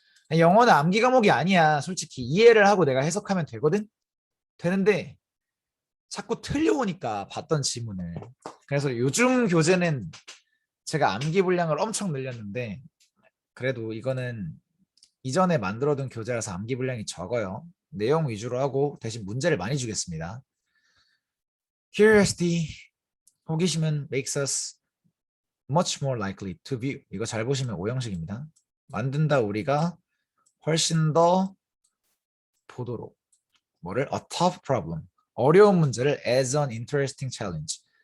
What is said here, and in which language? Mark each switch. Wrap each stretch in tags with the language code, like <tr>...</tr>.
<ko>영어는 암기 과목이 아니야. 솔직히 이해를 하고 내가 해석하면 되는데 자꾸 틀려오니까 봤던 지문을. 그래서 요즘 교재는 제가 암기 분량을 엄청 늘렸는데 그래도 이거는 이전에 만들어둔 교재라서 암기 분량이 적어요. 내용 위주로 하고 대신 문제를 많이 주겠습니다.</ko> <en>Curiosity,</en> <ko>호기심은</ko> <en>makes us much more likely to view.</en> <ko>이거 잘 보시면 오형식입니다. 만든다 우리가 훨씬 더 보도록. 뭐를?</ko> <en>A tough problem.</en> <ko>어려운 문제를</ko> <en>as an interesting challenge.</en>